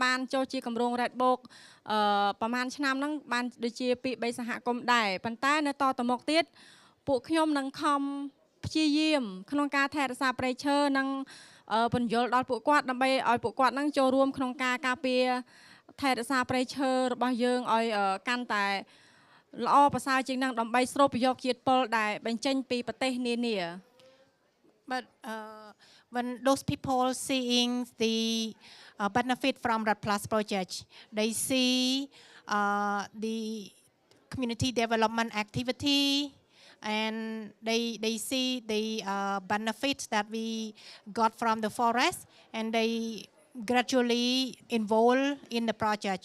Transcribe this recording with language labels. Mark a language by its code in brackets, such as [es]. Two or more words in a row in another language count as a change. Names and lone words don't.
[km] បានចូលជាគម្រោង Red Book ប្រហែលឆ្នាំហ្នឹងបានដូចជា2 3សហគមន៍ដែរប៉ុន្តែនៅតទៅមុខទៀតពួកខ្ញុំនឹងខំព្យាយាមក្នុងការថែរក្សាព្រៃឈើនិងបញ្យល់ដល់ពួកគាត់ដើម្បីឲ្យពួកគាត់នឹងចូលរួមក្នុងការការពារថែរក្សាព្រៃឈើរបស់យើងឲ្យកាន់តែល្អប្រសើរជាងនឹងដើម្បីស្រូបប្រយោជន៍ជាតិពុលដែលបញ្ចេញពីប្រទេសនានា [en] But when those people seeing the benefit from Red Plus project, they see the community development activity, and they see the benefits that we got from the forest, and they gradually involve in the project.